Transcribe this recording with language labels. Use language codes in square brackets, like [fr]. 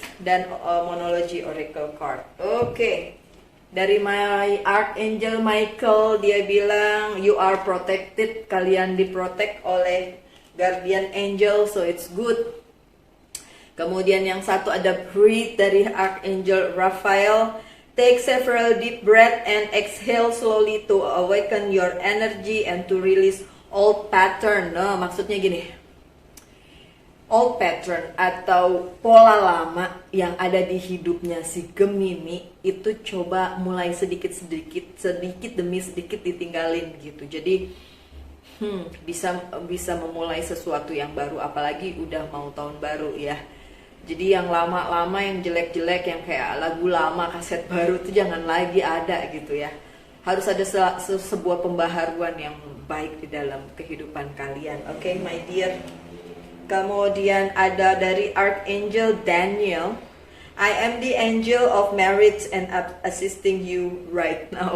[id] Dan monologi Oracle Card. Oke. Dari [en] my Archangel Michael, [id] dia bilang [en] you are protected, [id] kalian diprotect oleh [en] guardian angel, so it's good. [id] Kemudian yang satu ada breathe dari Archangel Raphael. [en] Take several deep breath and exhale slowly to awaken your energy and to release old pattern. [id] Nah, maksudnya gini. [en] Old pattern [id] atau pola lama yang ada di hidupnya si Gemini itu coba mulai sedikit demi sedikit ditinggalin gitu. Jadi bisa memulai sesuatu yang baru, apalagi udah mau tahun baru ya. Jadi yang lama-lama, yang jelek-jelek, yang kayak lagu lama, kaset baru itu jangan lagi ada gitu ya. Harus ada sebuah pembaharuan yang baik di dalam kehidupan kalian. Oke, [en] my dear. [id] Kemudian ada dari Archangel Daniel. [en] I am the angel of marriage and assisting you right now.